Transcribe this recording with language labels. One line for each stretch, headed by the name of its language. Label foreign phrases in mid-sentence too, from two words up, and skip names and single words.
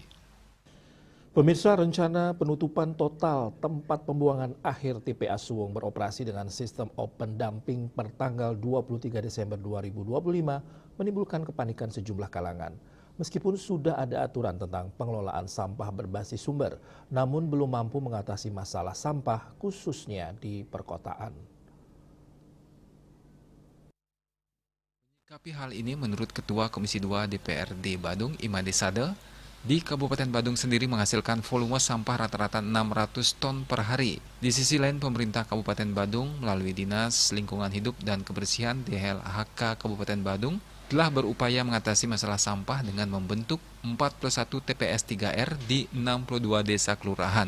Indonesian: Pemirsa, rencana penutupan total tempat pembuangan akhir TPA Suwung beroperasi dengan sistem
English: open dumping
Indonesian: per tanggal 23 Desember 2025 menimbulkan kepanikan sejumlah kalangan. Meskipun sudah ada aturan tentang pengelolaan sampah berbasis sumber, namun belum mampu mengatasi masalah sampah khususnya di perkotaan. Menyikapi hal ini, menurut Ketua Komisi 2 DPRD Badung, Imade Sade, di Kabupaten Badung sendiri menghasilkan volume sampah rata-rata 600 ton per hari. Di sisi lain, pemerintah Kabupaten Badung melalui Dinas Lingkungan Hidup dan Kebersihan DLHK Kabupaten Badung telah berupaya mengatasi masalah sampah dengan membentuk 41 TPS 3R di 62 desa kelurahan.